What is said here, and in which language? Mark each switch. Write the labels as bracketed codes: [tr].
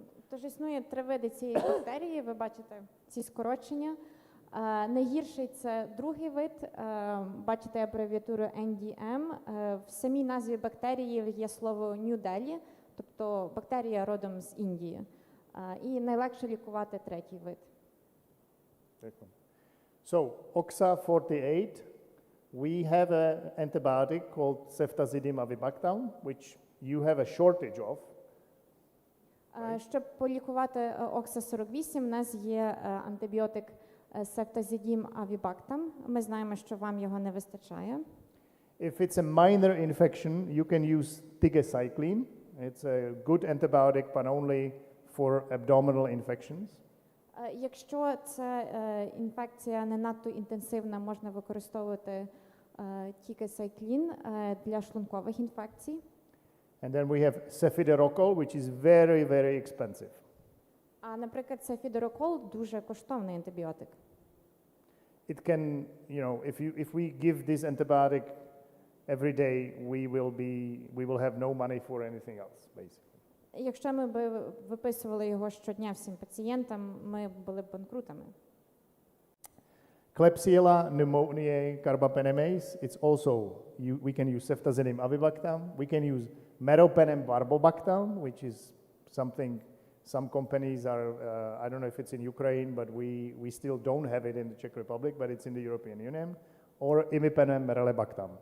[uk] Тож існує три види цієї бактерії, ви бачите ці скорочення. Найгірший – це другий вид, бачите абревіатуру NDM. В самій назві бактерії є слово New Delhi, тобто бактерія родом з Індії. І найлегше лікувати третій вид. [en] So, OXA48, we have an antibiotic called ceftazidime avibactam, which you have a shortage of. [uk] Щоб полікувати OXA48, у нас є антибіотик ceftazidime avibactam. Ми знаємо, що вам його не вистачає. [en] If it's a minor infection, you can use tigecycline. It's a good antibiotic, but only for abdominal infections. [uk] Якщо це інфекція не надто інтенсивна, можна використовувати тікесайклін для шлункових інфекцій. [en] And then we have cefiderocol, which is very, very expensive. [uk] А, наприклад, цефідорокол дуже коштовний антибіотик. [en] It can, if we give this antibiotic every day, we will have no money for anything else, basically. [uk] Якщо ми би виписували його щодня всім пацієнтам, ми були б банкрутами. [en] Klebsiella pneumoniae carbapenemase, it's also, we can use ceftazidime avibactam, we can use meropenem barbobactam, which is something some companies are, I don't know if it's in Ukraine, but we still don't have it in the Czech Republic, but it's in the European Union, or imipenem merelebactam.